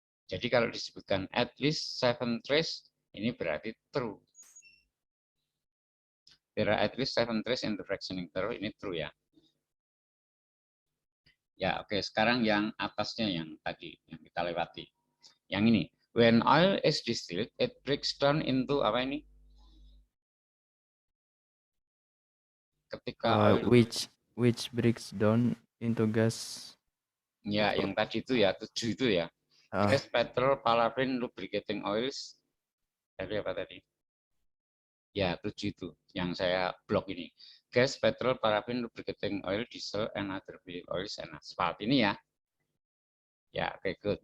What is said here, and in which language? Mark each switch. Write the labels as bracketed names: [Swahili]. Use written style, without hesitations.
[Indonesian] Jadi kalau disebutkan [English] at least 7 trace, [Indonesian] ini berarti true. [English] There are at least 7 trace in the fractioning tower, [Indonesian] ini true ya. Ya, oke. Sekarang yang atasnya yang tadi, yang kita lewati. Yang ini. [English] When oil is distilled, it breaks down into [Indonesian] apa ini? Ketika oil, [English] which breaks down into gas. [Indonesian] Ya, yang tadi itu ya, 7 itu ya. Gas, petrol, parafin, lubricating oils. Tadi apa tadi? Ya, 7 itu yang saya blok ini. [English] Gas, petrol, parafin, lubricating oil, diesel, and other fuel oils, and asphalt. [Indonesian] Ini ya. Ya, oke, [English] good.